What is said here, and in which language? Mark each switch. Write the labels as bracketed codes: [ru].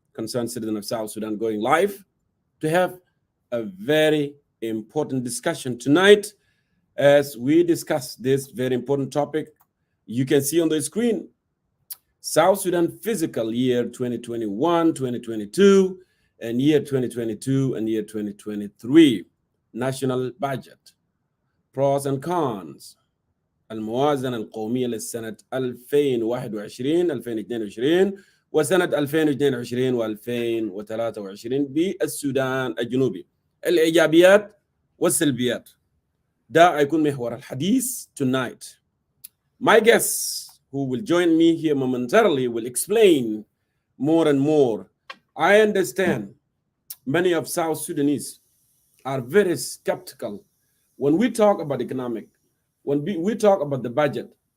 [en] Concerned citizen of South Sudan going live to have a very important discussion tonight as we discuss this very important topic. You can see on the screen, South Sudan Fiscal Year 2021, 2022, and year 2022 and year 2023. National budget. Pros and cons, [ar] الموازنة القومية للسنة 2021 2022 وسنة 2022 و2023 بالسودان الجنوبي. الايجابيات والسلبيات ده هيكون محور الحديث [en] tonight. My guests who will join me here momentarily will explain more and more. I understand many of South Sudanese are very skeptical when we talk about economic, when we talk about the budget.